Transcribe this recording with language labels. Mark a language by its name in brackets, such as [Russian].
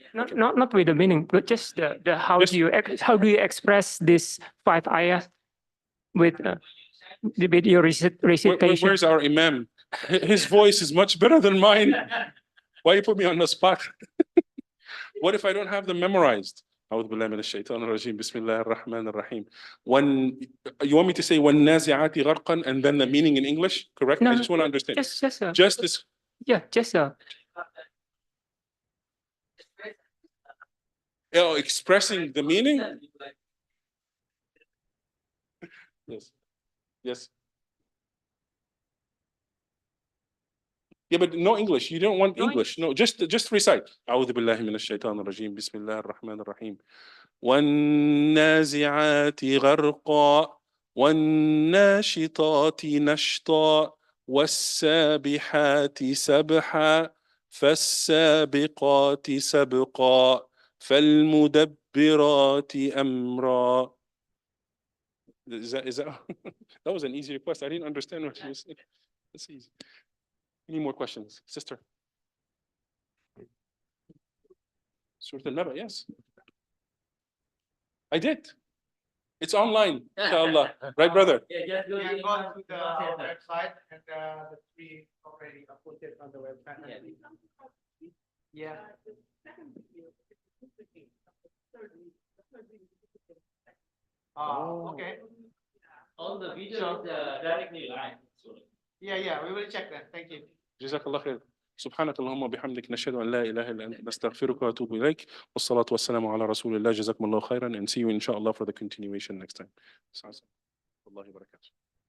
[English] Not with the meaning, but just the how Just- do you express this 5 ayahs with your recitation? Where's our Imam? His voice is much better than mine. Why you put me on the spot? What if I don't have them memorized? [Arabic] أعوذ بالله من الشيطان الرجيم بسم الله الرحمن الرحيم. [English] When you want me to say [Arabic] والنازعات غرقا [English] and then the meaning in English, correct? No, I just want to understand. just this. yeah, just Expressing the meaning. Yes. Yes. Yeah, but no English. You don't want English. No, just recite. [Arabic] أعوذ بالله من الشيطان الرجيم بسم الله الرحمن الرحيم. والنازعات غرقا والناشطات نشطا والسابحات سبحا فالسابقات سبقا فالمدبرات أمرا. [English] Is that that was an easy request. I didn't understand what you were saying. That's easy. Any more questions? Sister? Surah Al-Naba, yes. I did. It's online, inshallah. Right, brother? Yeah, just go to the website and the three already uploaded on the website. Yeah. Oh, okay. All the video is directly live. Yeah, we will check that. Thank you. [Arabic] جزاك الله خير. سبحانك اللهم وبحمدك نشهد أن لا إله إلا أنت نستغفرك ونتوب إليك والصلاة والسلام على رسول الله جزاكم الله خيرا [English] and see you inshallah for the continuation next time. [Arabic] الله وبركاته.